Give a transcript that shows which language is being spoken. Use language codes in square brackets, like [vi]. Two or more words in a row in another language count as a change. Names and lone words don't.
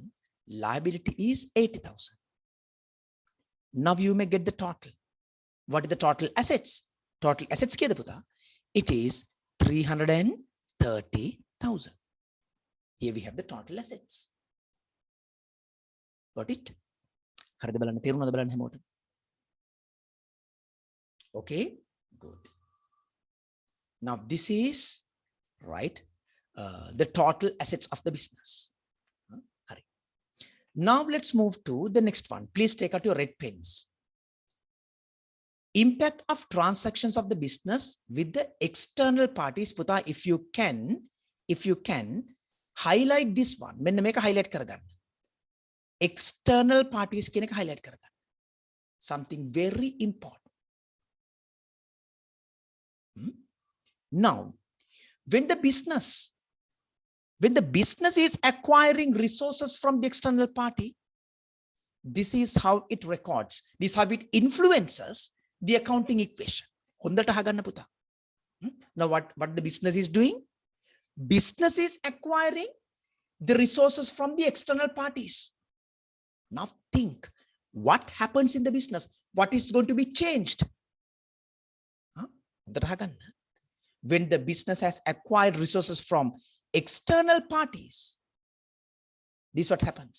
[en] Liability is 80,000. Now you may get the total. What is the total assets? Total assets [si] කියා පුතා? [en] It is 330,000. Here we have the total assets. Got it? [si] හරිද බලන්න තේරුණාද බලන්න හැමෝටම? [en] Okay, good. Now this is right the total assets of the business. Hari. Now let's move to the next one. Please take out your red pens. Impact of transactions of the business with the external parties. Puta, if you can highlight this one. [si] මෙන්න මේක highlight කරගන්න. [en] External parties [si] කියන එක highlight කරගන්න. [en] Something very important. Now, when the business is acquiring resources from the external party, this is how it records. This is how it influences the accounting equation. [si] හොඳට අහගන්න පුතා. [en] Now what the business is doing? Business is acquiring the resources from the external parties. Now think, what happens in the business? What is going to be changed? When the business has acquired resources from external parties, this is what happens.